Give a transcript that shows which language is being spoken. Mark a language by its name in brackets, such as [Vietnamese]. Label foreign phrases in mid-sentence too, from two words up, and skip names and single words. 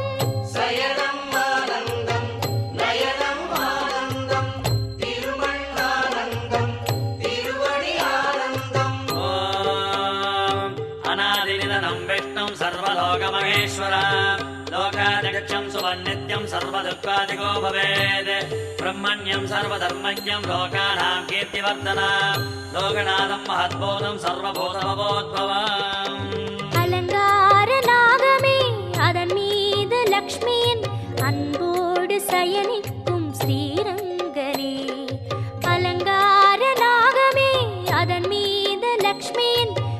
[Tamil] சயனம் ஆனந்தம் நயனம் ஆனந்தம் திருமண்ணானந்தம் திருவடி ஆனந்தம் [Sanskrit] ओम् अनादिनिधनम् विष्णुम् सर्वलोकमहेश्वर लोकादिगच्छं सुवन्नित्यं सर्वदुःखादिको भवेत् ब्रह्मण्यं सर्वधर्मज्ञं लोकानां कीर्तिवर्धनं लोकनाथं महद्बोधं सर्वभूतमवोद्भवम् [Tamil] அலங்கார நாகமே அதன் மீது லக்ஷ்மியின் அன்போடு சயனிக்கும் ஸ்ரீரங்கனே அலங்கார நாகமே அதன் மீது லக்ஷ்மியின்